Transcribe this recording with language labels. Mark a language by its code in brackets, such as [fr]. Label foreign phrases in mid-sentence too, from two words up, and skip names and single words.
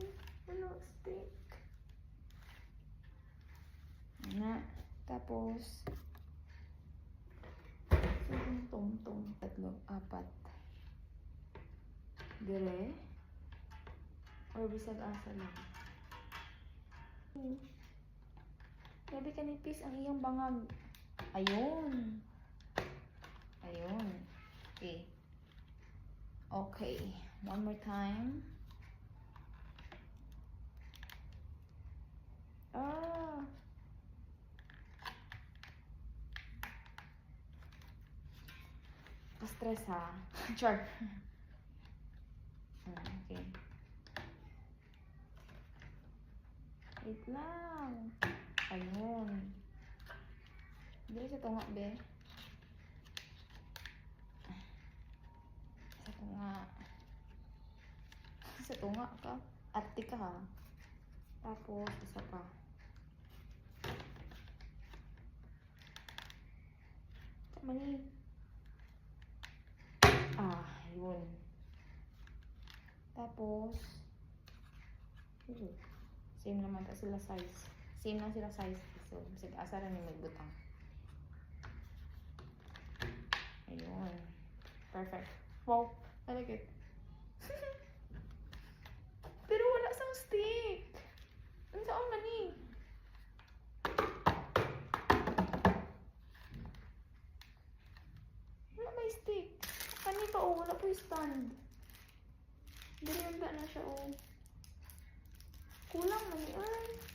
[ceb] Wala stick. Na. Tapos, tong-tong. 3, 4. Dire. Or bisag asa lang. Grabe kanipis ang iyong bangag. Ayun. Ayun. Okay. [en] Okay. One more time. Ah. [ceb] Stress ha. Char. Okay. Wait lang. Ayun. Dili sa tunga, be. Sa tunga. Sa tunga ka. Ati ka ha. Tapos, isa pa. Mali. Yun. Tapos, same naman ta sila size. Same lang sila size. So, sige, asa rin yung magbutang. Ayun. [en] Perfect. Wow. I like it. [ceb] Pero wala sang stick. Ang saan man eh. Wala may stick. Kani pa oh, wala po yung stand. Diriyanda na siya oh. Kulang man eh. Ay.